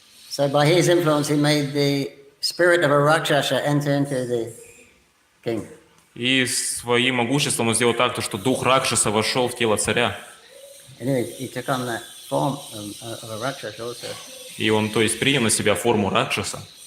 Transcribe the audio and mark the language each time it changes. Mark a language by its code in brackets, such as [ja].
[en] So by his influence, he made the spirit of a Rakshasa enter into the king. [ru] И своим могуществом он сделал так, что дух Ракшаса вошел в тело царя. [en] He took on that form of a Rakshasa also. [ru] И он, то есть, принял на себя форму Ракшаса.